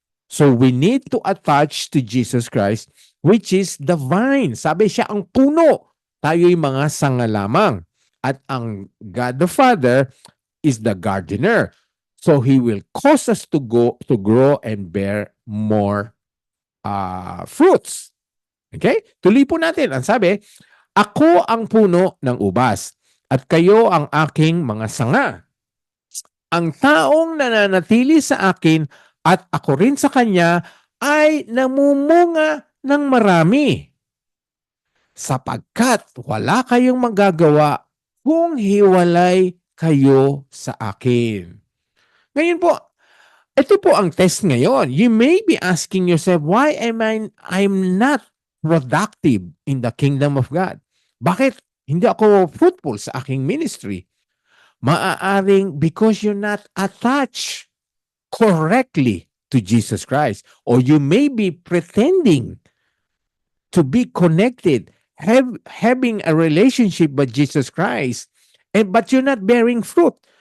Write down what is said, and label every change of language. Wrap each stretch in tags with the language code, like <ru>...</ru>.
<en>So we need to attach to Jesus Christ, which is the vine.</en> <tl>Sabi siya ang puno. Tayo'y mga sanga lamang. At ang</tl> <en>God the Father is the gardener. So He will cause us to grow and bear more fruits.</en> <tl>Okay? Tuloy po natin. Ang sabi, ako ang puno ng ubas at kayo ang aking mga sanga. Ang taong nananatili sa akin at ako rin sa kanya ay namumunga ng marami. Sapagkat wala kayong magagawa kung hiwalay kayo sa akin. Ngayon po, ito po ang test ngayon.</tl> <en>You may be asking yourself, why I'm not productive in the kingdom of God?</en> <tl>Bakit hindi ako fruitful sa aking ministry? Maaaring</tl> <en>because you're not attached correctly to Jesus Christ. Or you may be pretending to be connected, having a relationship with Jesus Christ, but you're not bearing fruit.</en>